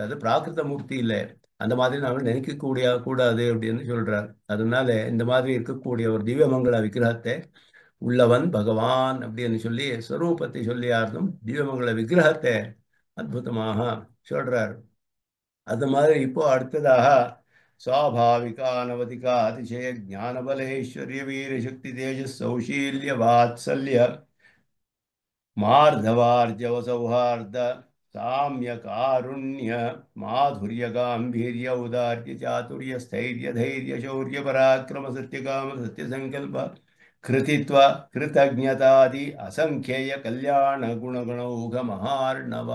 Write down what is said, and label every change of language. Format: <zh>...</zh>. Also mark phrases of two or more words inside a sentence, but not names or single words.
<ta>அது பிராகிருத மூர்த்தி இல்லை, அந்த மாதிரி நாங்கள் நினைக்கக்கூடிய கூடாது அப்படின்னு சொல்றார். அதனால இந்த மாதிரி இருக்கக்கூடிய ஒரு திவ்யமங்கள விக்கிரகத்தை உள்ளவன் பகவான் அப்படின்னு சொல்லி ஸ்வரூபத்தை சொல்லியார்தும் திவ்யமங்கள விக்கிரகத்தை அற்புதமாக சொல்றார். அது மாதிரி இப்போ அடுத்ததாக</ta> <sa>स्वाभाविक अनवधिक अतिशय ज्ञान बल ऐश्वर्य वीर शक्ति तेजस सौशील्य वात्सल्य मार्धवार्जव सौहार्द साम्य कारुण्य माधुर्य गांभीर्य औदार्य चातुर्य स्थैर्य धैर्य शौर्य पराक्रम सत्य काम सत्य संकल्प कृतित्व कृतज्ञतादि असंख्येय कल्याण गुणगणौघ महार्णव.</sa>